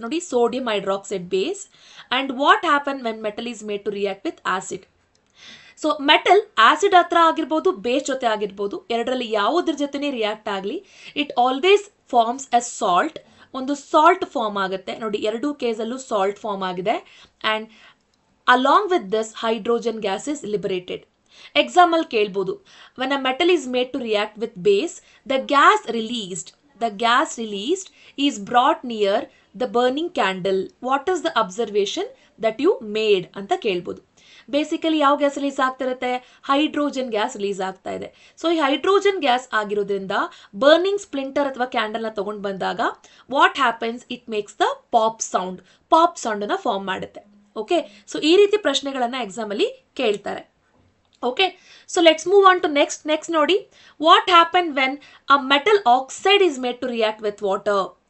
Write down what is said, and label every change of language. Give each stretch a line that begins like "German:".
English: ನೋಡಿ, sodium hydroxide base. And what happen when metal is made to react with acid.
Kannada: So metal acid ಹತ್ರ ಆಗಿರ್ಬೋದು, base ಜೊತೆ ಆಗಿರ್ಬೋದು, ಎರಡರಲ್ಲಿ ಯಾವುದ್ರ ಜೊತೆನೇ ರಿಯಾಕ್ಟ್ ಆಗಲಿ,
English: It always forms a salt.
Kannada: ಒಂದು ಸಾಲ್ಟ್ ಫಾರ್ಮ್ ಆಗುತ್ತೆ. ನೋಡಿ, ಎರಡೂ ಕೇಸಲ್ಲೂ ಸಾಲ್ಟ್ ಫಾರ್ಮ್ ಆಗಿದೆ.
English: And along with this hydrogen gas is liberated. Example
Kannada: ಕೇಳ್ಬೋದು,
English: when a metal is made to react with base, the gas released is brought near the burning candle. What is the observation that you made ಅಂತ ಕೇಳ್ಬೋದು.
Kannada: Basically ಯಾವ gas release ಆಗ್ತಿರುತ್ತೆ? Hydrogen gas release ಆಗ್ತಾ ಇದೆ. So ಈ hydrogen gas ಆಗಿರೋದ್ರಿಂದ burning splinter ಅಥವಾ ಕ್ಯಾಂಡಲ್ನ ತಗೊಂಡು ಬಂದಾಗ what happens, it makes the pop ಸೌಂಡನ್ನು form ಮಾಡುತ್ತೆ.
English: Okay, so ಈ ರೀತಿ ಪ್ರಶ್ನೆಗಳನ್ನು ಎಕ್ಸಾಮಲ್ಲಿ ಕೇಳ್ತಾರೆ. Okay, so let's move on to next ನೋಡಿ, what happen when a metal oxide is made to react with water.